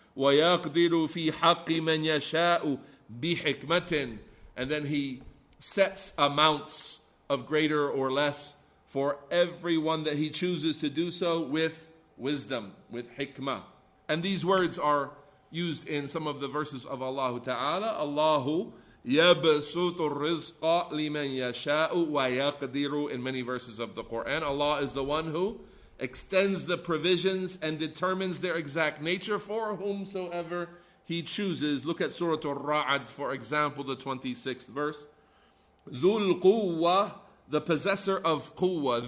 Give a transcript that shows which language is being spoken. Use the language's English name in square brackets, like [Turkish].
[Arabic] وَيَقْدِرُ فِي حَقِّ مَنْ يَشَاءُ بِحِكْمَةٍ. [English] And then He sets amounts of greater or less for everyone that He chooses to do so with wisdom, with hikmah. And these words are used in some of the verses of Allah Ta'ala. [Arabic] Allahu يَبْسُطُ الرِّزْقَ لِمَنْ يَشَاءُ وَيَقْدِرُ. [English] In many verses of the Quran, Allah is the one who extends the provisions and determines their exact nature for whomsoever He chooses. Look at Surah Al-Ra'd, for example, the 26th verse. [Arabic] ذُو الْقُوَّةِ, [English] the possessor of quwwah.